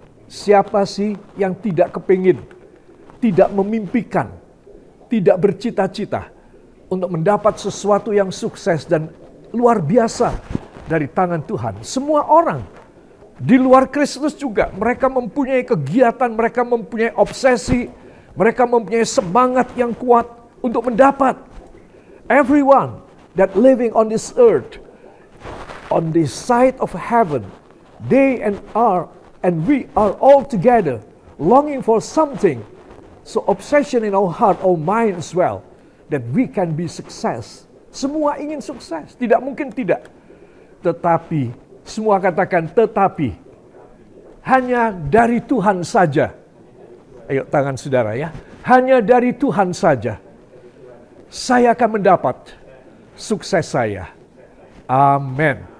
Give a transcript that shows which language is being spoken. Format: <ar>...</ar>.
<id>Siapa sih yang tidak kepingin, tidak memimpikan, tidak bercita-cita untuk mendapat sesuatu yang sukses dan luar biasa dari tangan Tuhan? Semua orang di luar Kristus juga, mereka mempunyai kegiatan, mereka mempunyai obsesi, mereka mempunyai semangat yang kuat untuk mendapat.</id> <en>Everyone that living on this earth, on this side of heaven, they and we are all together longing for something. So obsession in our heart, our mind as well, that we can be success.</en> <id>Semua ingin sukses, tidak mungkin tidak. Tetapi, semua katakan tetapi, hanya dari Tuhan saja. Ayo tangan saudara ya. Hanya dari Tuhan saja saya akan mendapat sukses saya. Amin.</id>